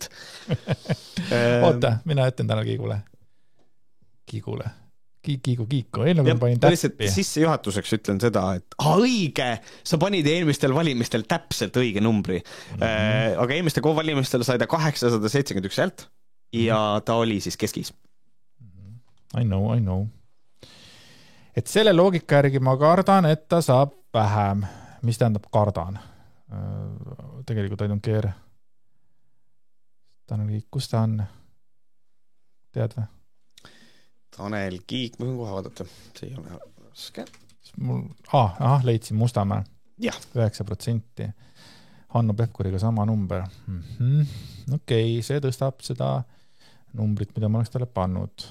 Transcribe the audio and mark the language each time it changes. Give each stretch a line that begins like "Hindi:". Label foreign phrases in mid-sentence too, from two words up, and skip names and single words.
Estonian: Oota, mina ütlen Tanel Kiigule. Kiiku. Eelnägu ma panin täppi. Sisse juhatuseks ütlen seda, et õige, sa panid eelmistel valimistel täpselt õige numbri. Aga eelmistel valimistel sai ta 871 häält ja ta oli siis keskis.
English: I know.
Estonian: Et selle loogika järgi ma kardan, et ta saab vähem. Mis tähendab kardan? Tegelikult
English: I don't care.
Estonian: Tanel Kiik, kus ta on? Tead või? Tanel Kiik, ma võin kohe vaadata. See ei ole raske. Leidsin Mustamäe. 9%. Hanno Pevkuriga sama number. Okei, see tõstab seda numbrit, mida ma oleks talle pannud.